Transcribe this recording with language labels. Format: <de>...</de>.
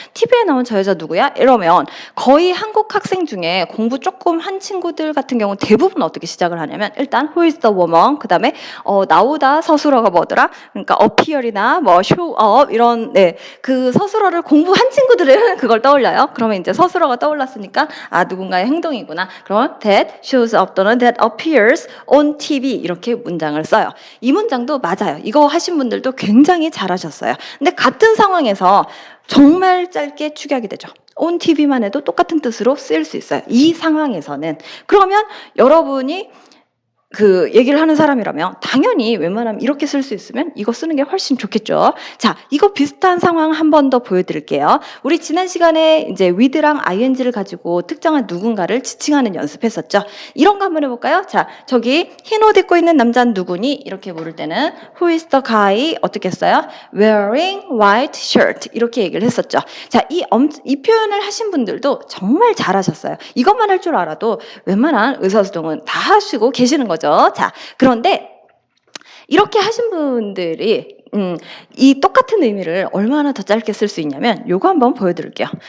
<ko>TV에 나온 저 여자 누구야? 이러면 거의 한국 학생 중에 공부 조금 한 친구들 같은 경우는 대부분 어떻게 시작을 하냐면 일단</ko> <en>Who is the woman?</en> <ko>그 다음에 나오다 서술어가 뭐더라? 그러니까 appear이나 뭐 show up 이런 그 서술어를 공부한 친구들은 그걸 떠올려요. 그러면 이제 서술어가 떠올랐으니까 아, 누군가의 행동이구나. 그러면</ko> <en>that shows up</en> <ko>또는</ko> <en>that appears on TV</en> <ko>이렇게 문장을 써요. 이 문장도 맞아요. 이거 하신 분들도 굉장히 잘하셨어요. 근데 같은 상황에서 정말 짧게 축약이 되죠. on TV만 해도 똑같은 뜻으로 쓰일 수 있어요. 이 상황에서는. 그러면 여러분이 그 얘기를 하는 사람이라면 당연히 웬만하면 이렇게 쓸 수 있으면 이거 쓰는 게 훨씬 좋겠죠. 자, 이거 비슷한 상황 한 번 더 보여드릴게요. 우리 지난 시간에 이제 with랑 ing를 가지고 특정한 누군가를 지칭하는 연습했었죠. 이런 거 한번 해볼까요? 자, 저기 흰 옷 입고 있는 남자는 누구니? 이렇게 물을 때는</ko> <en>Who is the guy?</en> <ko>어떻게 써요?</ko> <en>Wearing white shirt</en> <ko>이렇게 얘기를 했었죠. 자, 이 표현을 하신 분들도 정말 잘하셨어요. 이것만 할 줄 알아도 웬만한 의사소통은 다 하시고 계시는 거죠. 자, 그런데 이렇게 하신 분들이 이 똑같은 의미를 얼마나 더 짧게 쓸 수 있냐면 요거 한번 보여드릴게요.</ko>